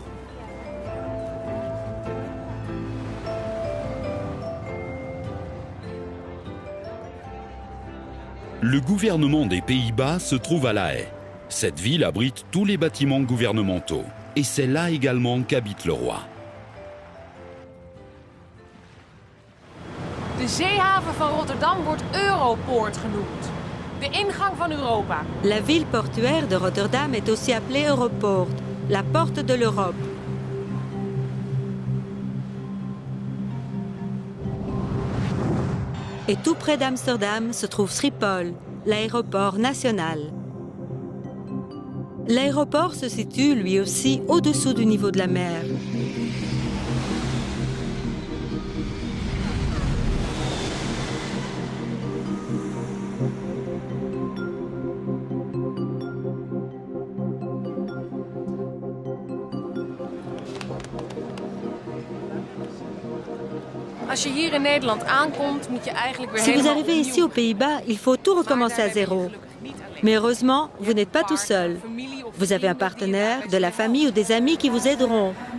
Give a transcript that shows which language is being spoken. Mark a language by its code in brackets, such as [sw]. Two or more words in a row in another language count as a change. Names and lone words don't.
[fr] Le gouvernement des Pays-Bas se trouve à La Haye. Cette ville abrite tous les bâtiments gouvernementaux. Et c'est là également qu'habite le roi. [nl] De zeehaven van Rotterdam wordt Europoort genoemd. De ingang van Europa. [fr] La ville portuaire de Rotterdam est aussi appelée Europoort, la porte de l'Europe. Et tout près d'Amsterdam se trouve Schiphol, l'aéroport national. L'aéroport se situe lui aussi au-dessous du niveau de la mer. [nl] Als je hier in Nederland aankomt, moet je eigenlijk weer [fr] Si vous [nl] helemaal [fr] arrivez ici [nl] opnieuw. [fr] aux Pays-Bas, il faut tout recommencer à zéro. Mais heureusement, vous n'êtes pas tout seul. Vous avez un partenaire, de la famille ou des amis qui vous aideront.